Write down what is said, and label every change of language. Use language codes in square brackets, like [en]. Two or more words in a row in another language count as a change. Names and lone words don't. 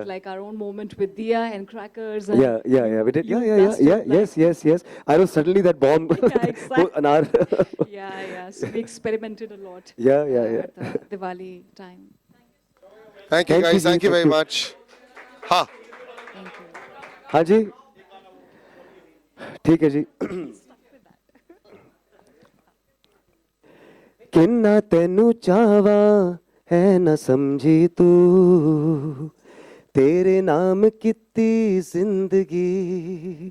[en] like our own moment with Diya and crackers. And Yeah. We did. you Yeah. blasted, like- Yes. I know suddenly that bomb. Yeah, exactly. An hour. Yeah. So we experimented a lot. Yeah. At the Diwali time. Thank you, Thank you, guys. Thank you thank very you. much. Ha. Thank you. [pa] ਹਾਂ ਜੀ ਠੀਕ ਹੈ ਜੀ ਕਿੰਨਾ ਤੈਨੂੰ ਚਾਵਾਂ ਹੈ ਨਾ ਸਮਝੀ ਤੂੰ ਤੇਰੇ ਨਾਮ ਕੀਤੀ ਜ਼ਿੰਦਗੀ